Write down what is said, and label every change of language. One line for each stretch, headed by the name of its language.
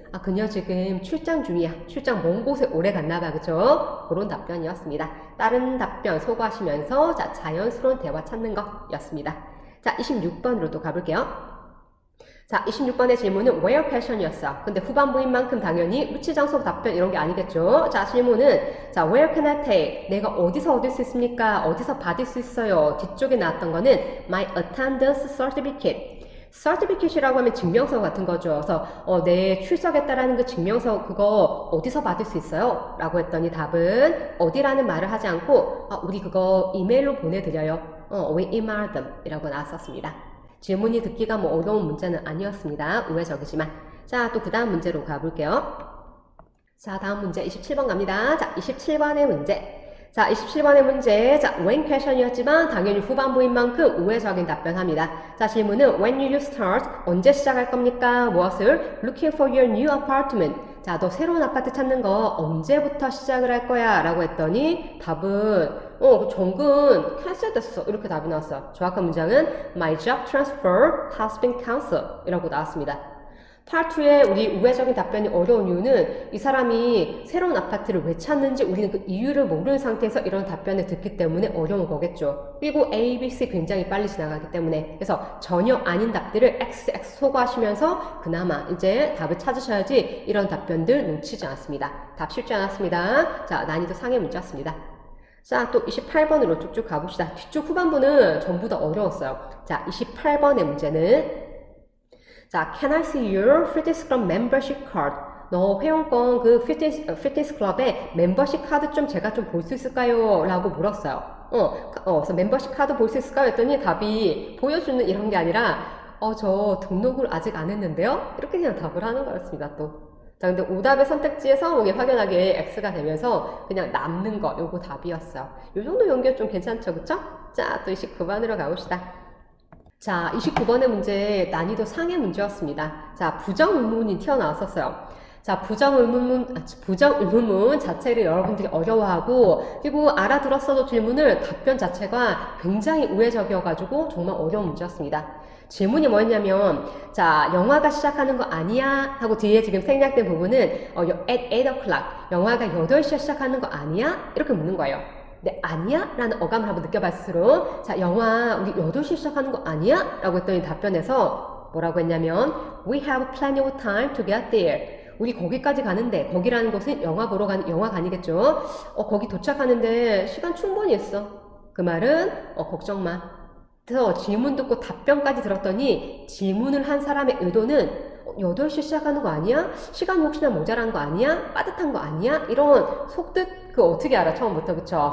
Korean: 아, 그녀 지금 출장 중이야. 출장 먼 곳에 오래 갔나 봐. 그죠? 그런 답변이었습니다. 다른 답변 소거하시면서 자, 자연스러운 대화 찾는 거였습니다. 자, 26번으로 또 가볼게요. 자, 26번의 질문은 where question이었어. 근데 후반부인 만큼 당연히 위치, 장소, 답변 이런 게 아니겠죠. 자, 질문은 자,
English: where can I take?
Korean: 내가 어디서 얻을 수 있습니까? 어디서 받을 수 있어요? 뒤쪽에 나왔던 거는
English: my attendance certificate.
Korean: certificate이라고 하면 증명서 같은 거죠. 그래서 내 출석했다라는 그 증명서 그거 어디서 받을 수 있어요? 라고 했더니 답은 어디라는 말을 하지 않고 우리 그거 이메일로 보내드려요.
English: we email them
Korean: 이라고 나왔었습니다. 질문이 듣기가 뭐 어려운 문제는 아니었습니다. 우회적이지만. 자, 또 그 다음 문제로 가볼게요. 자, 다음 문제 27번 갑니다. 자, 27번의 문제. 자, 27번의 문제. 자, when question이었지만 당연히 후반부인 만큼 우회적인 답변합니다. 자, 질문은
English: when will you start?
Korean: 언제 시작할 겁니까? 무엇을?
English: Looking for your new apartment.
Korean: 자, 너 새로운 아파트 찾는 거 언제부터 시작을 할 거야? 라고 했더니 답은 그 정근 캔슬 됐어. 이렇게 답이 나왔어요. 정확한 문장은
English: My job transfer has been cancelled
Korean: 이라고 나왔습니다. Part 2에 우리 우회적인 답변이 어려운 이유는 이 사람이 새로운 아파트를 왜 찾는지 우리는 그 이유를 모르는 상태에서 이런 답변을 듣기 때문에 어려운 거겠죠. 그리고 A, B, C 굉장히 빨리 지나가기 때문에 그래서 전혀 아닌 답들을 XX 소거하시면서 그나마 이제 답을 찾으셔야지 이런 답변들 놓치지 않습니다. 답 쉽지 않았습니다. 자, 난이도 상해 문제였습니다. 자, 또 28번으로 쭉쭉 가봅시다. 뒤쪽 후반부는 전부 다 어려웠어요. 자, 28번의 문제는 자,
English: can I see your fitness club membership card?
Korean: 너 회원권 그 피트니스 클럽의 멤버십 카드 좀 제가 좀 볼 수 있을까요? 라고 물었어요. 그래서 멤버십 카드 볼 수 있을까요? 했더니 답이 보여주는 이런 게 아니라 저 등록을 아직 안 했는데요? 이렇게 그냥 답을 하는 거였습니다, 또. 자, 근데 오답의 선택지에서 이게 확연하게 X가 되면서 그냥 남는 거, 요거 답이었어요. 요 정도 연결 좀 괜찮죠, 그쵸? 자, 또 29번으로 가봅시다. 자, 29번의 문제 난이도 상해 문제였습니다. 자, 부정의문이 튀어나왔었어요. 자, 부정의문문 자체를 여러분들이 어려워하고 그리고 알아들었어도 질문을 답변 자체가 굉장히 우회적이어가지고 정말 어려운 문제였습니다. 질문이 뭐였냐면 자, 영화가 시작하는 거 아니야? 하고 뒤에 지금 생략된 부분은
English: at 8 o'clock
Korean: 영화가 8시에 시작하는 거 아니야? 이렇게 묻는 거예요. 네, 아니야? 라는 어감을 한번 느껴봤을수록 자, 영화 우리 8시 시작하는 거 아니야? 라고 했더니 답변에서 뭐라고 했냐면
English: We have plenty of time to get there.
Korean: 우리 거기까지 가는데, 거기라는 것은 영화 보러 가는 영화관이겠죠. 거기 도착하는데 시간 충분히 있어. 그 말은 걱정 마. 그래서 질문 듣고 답변까지 들었더니 질문을 한 사람의 의도는 8시 시작하는 거 아니야? 시간이 혹시나 모자란 거 아니야? 빠듯한 거 아니야? 이런 속뜻 그 어떻게 알아 처음부터 그쵸?